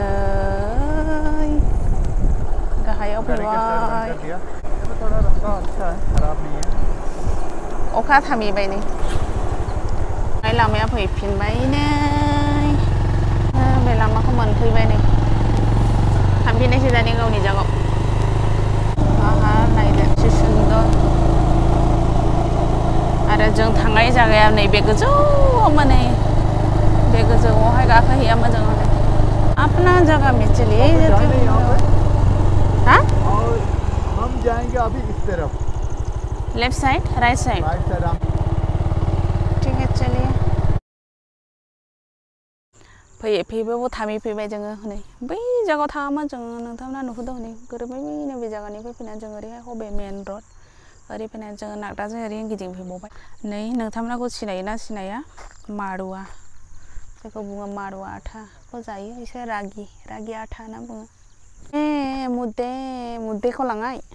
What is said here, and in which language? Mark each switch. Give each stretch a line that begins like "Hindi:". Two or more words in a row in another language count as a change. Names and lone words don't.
Bodo: गाहायाव फैबाय अखा थामिबाय नै लामाया फैफिनबाय नै बे लामाखौ मोनफैबाय नै थांफिननायसै दानि गावनि जायगायाव आहा नायदो एसे सुन्दर आरो जों थांनाय जायगाया नैबे गोजौआवमोन नै बे गोजौआवहाय गाखोहैयामोन जों
Hindi: अपना जगह में चलिए हाँ हम जाएंगे अभी इस तरफ
English: left side right side
Hindi: ठीक है चलिए
Bodo: फैयै फैबाबो थाफैबाय जोङो नै बै जायगायाव थाङामोन जोङो नोंथांमोना नुहुरदों नै गोरोबैनो बे जायगानिफ्राय फैनानै जों ओरैहाय हबे
English: main road
Bodo: ओरै फैनानै जोङो नागदाजों ओरै गिदिंफैबावबाय नै नोंथांमोनाखौ सिनायोना सिनाया मारुवा जायखौ बुङो मारुवा आथाखौ जायो एसे रागि आथा होनना बुङो मुदेखौ लाङाय